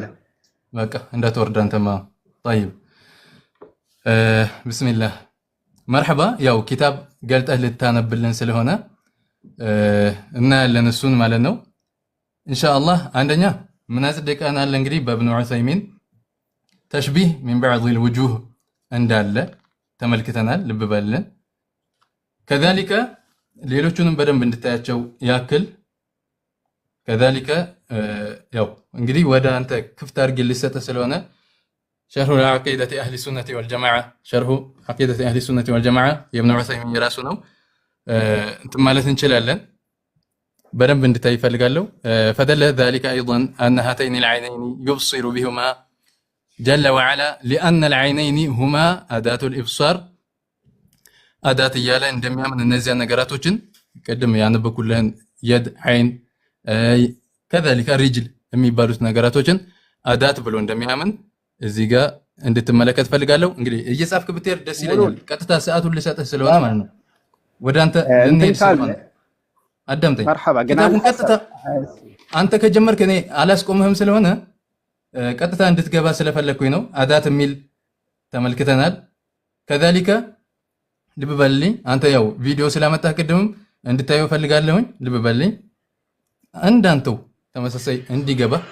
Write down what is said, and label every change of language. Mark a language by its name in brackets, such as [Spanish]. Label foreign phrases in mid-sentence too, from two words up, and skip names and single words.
[Amharic] በቃ እንዳትወርድ አንተማ። طيب [Arabic] بسم الله مرحبا። [Amharic] ያው ኪታብ ገልጠህ ልታነብልን ስለሆነ እናያለን እሱን ማለት ነው ኢንሻአላህ። አንደኛ ምን አጽድቀናል እንግዲህ በኢብኑ ዑሰይሚን [Arabic] تشبيه من بعض الوجوه [Amharic] እንዳለ ተመልክተናል። ልብ በልን። ከዛሊከ ሌሎቹንም በደንብ እንድታያቸው ያክል ከዛሊከ ያው እንግዲህ ወደ አንተ ክፍት አድርጌ ልሰጥ ስለሆነ [Arabic] شرح عقيدة أهل السنة والجماعة شرح عقيدة أهل السنة والجماعة [Amharic] የኢብኑ ዑሰይሚን የራሱ ነው። እንትን ማለት እንችላለን በደንብ እንድታይ ፈልጋለሁ። [Arabic] فدل ذلك أيضا أن هاتين العينين يبصر بهما جل وعلا لأن العينين هما أداة الإبصار أداة [Amharic] እያለ እንደሚያምን እነዚያ ነገራቶችን ቀደም ያነበብኩልህን የድ አይን كذلك الرجل የሚባሉት ነገራቶችን አዳት ብሎ እንደሚያምን እዚህ ጋር እንድትመለከት ፈልጋለሁ። እንግዲህ እየጻፍክ ብትሄድ ደስ ይለኛል። ቀጥታ ሰዓቱን ልሰጥህ ስለሆነ ማለት ነው። ወደ አንተ እንዴት ስለሆነ አዳምጠኝ። ኪታቡን ቀጥታ አንተ ከጀመርክ እኔ አላስቆምህም ስለሆነ ቀጥታ እንድትገባ ስለፈለኩኝ ነው። አዳት የሚል ተመልክተናል። ከዛሊከ ልብ በልልኝ። አንተ ያው ቪዲዮ ስላመጣህ ቅድምም እንድታየው ፈልጋለሁኝ። ልብ በልልኝ። እንዳንተው ተመሳሳይ እንዲገባ